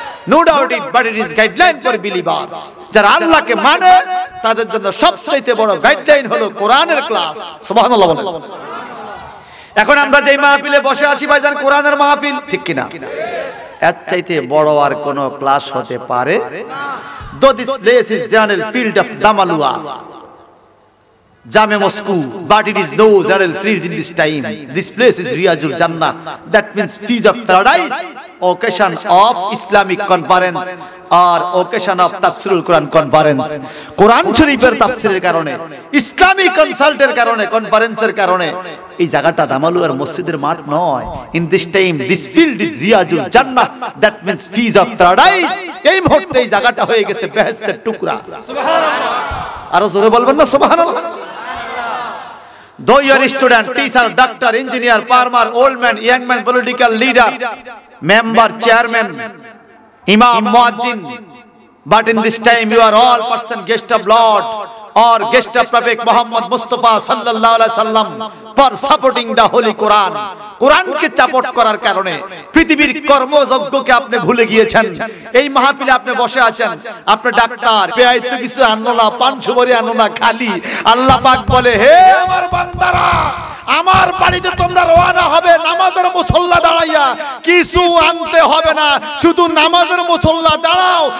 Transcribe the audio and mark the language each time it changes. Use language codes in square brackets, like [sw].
[en] No doubt it, but it is guideline for believers. [bn] যারা আল্লাহকে মানে তাদের জন্য সবচেয়ে বড় গাইডলাইন হলো কোরআনের ক্লাস। সুবহানাল্লাহ বলেন। এখন আমরা যেই মাহফিলে বসে আছি ভাইজান, কোরআনের মাহফিল। ঠিক কিনা? এর চাইতে বড় আর কোন ক্লাস হতে পারে না। [en] Though this place is general field of Damalua, Jame Mosque, but it is no general field in this time. This place is Riyazul Jannah. That means feast of paradise, occasion of Islamic conference or occasion of Tafsirul Quran conference. [bn] Quran Sharifের তাফসীরের কারণে, Islamic কনসাল্টের কারণে, কনফারেন্সের কারণে এই জায়গাটা দামালুয়ার মসজিদের মাঠ নয়। [en] In this time this field is Riyazul Jannah, that means feast of paradise. [bn] এই মুহূর্তে এই জায়গাটা হয়ে গেছে বেহেশতের টুকরা। সুবহানাল্লাহ। আরো জোরে বলবেন না সুবহানাল্লাহ? [en] Though you are a student, teacher, doctor, engineer, farmer, old man, young man, political leader, member, chairman, imam, muazzin, but in this time you are all person guest of Lord or guest of Prophet Muhammad Mustafa [ar] sallallahu alaihi wasallam [en] for supporting the holy Quran. [bn] কোরআনকে support করার কারণে পৃথিবীর কর্মযজ্ঞকে আপনি ভুলে গিয়েছেন। এই মাহফিলে আপনি বসে আছেন, আপনি ডাক্তার, পেয়াইতে কিছু আনো না, পান সুপারি আনো না, খালি আল্লাহ পাক বলে, হে আমার বান্দারা, আমার বাড়িতে তোমরা রওনা হবে নামাজের মুসল্লা দাঁড়াইয়া, কিছু আনতে হবে না, শুধু নামাজের মুসল্লা দাঁড়াও।